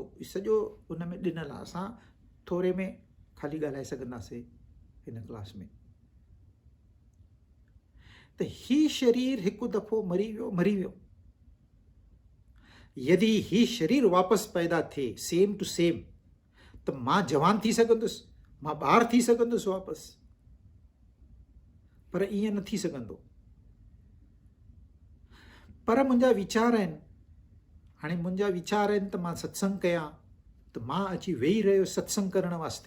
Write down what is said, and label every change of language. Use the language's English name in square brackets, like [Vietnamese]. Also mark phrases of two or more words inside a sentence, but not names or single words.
[Sindhi] सॼो उन में ॾिनल आहे। असां थोरे में ख़ाली ॻाल्हाए सघंदासीं हिन क्लास में। त ही शरीर हिकु दफ़ो मरी वियो। यदि ही शरीर वापसि पैदा थिए [English] same to same, [Sindhi] त मां जवान थी सघंदुसि, मां ॿार थी सघंदुसि वापसि। पर ईअं न थी सघंदो। पर मुंहिंजा वीचार आहिनि। हाणे मुंहिंजा वीचार आहिनि त मां सत्संग कयां, त मां अची वेही रहियो सत्संग करण वास्ते।